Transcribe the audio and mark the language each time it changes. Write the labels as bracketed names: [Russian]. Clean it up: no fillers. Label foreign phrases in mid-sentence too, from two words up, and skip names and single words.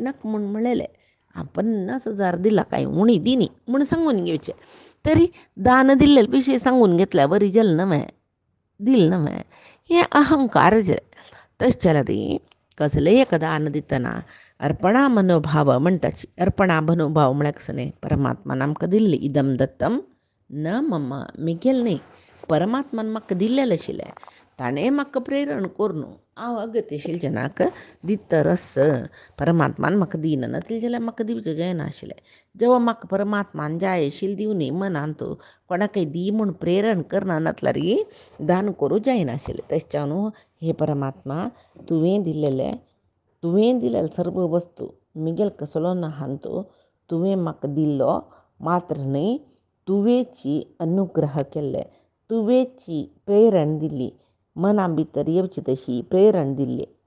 [Konkani] नाका म्हूण म्हणलेलें 50,000 दिला काय उणी दिनी म्हूण सांगून घेवचें तरी दान दिल्ले विशय सांगून घेतल्या बरी जालें न्हय दिल न्हय हें अहंकार तशें जाल्यार रे कसलेंय एक दान दितना अर्पणा मनोभाव म्हणटाची अर्पणा मनोभाव म्हळ्यार कसो न्ही परमात्मान आमकां दिल्ली [Sanskrit] इदम दत्तम न मम [Konkani] मिगेल न्ही परमात्मान म्हाका दिल्लेलें आशिल्लें ताणें म्हाका प्रेरण करून हांव अगत्यशील जनाक दितरस परमात्मान म्हाका दिना नासलें जाल्यार म्हाका दिवचें जायनाशिल्लें जेव्हा म्हाका परमात्मान जाय आशिल्लें दिवनी मनान तूं कोणाकय दी म्हूण प्रेरण करना नासल्यार दान करूं जायनाशिल्लें तशें जावन हे परमात्मा तुवें दिल्लें सर्व वस्तू मिगेल कसलो ना हांतू तुवें म्हाका दिल्लो मात्र न्ही तुवेची अनुग्रह केल्ले तुवेची प्रेरण दिल्ली मना भितर येवची तशी प्रेरण दिल्ली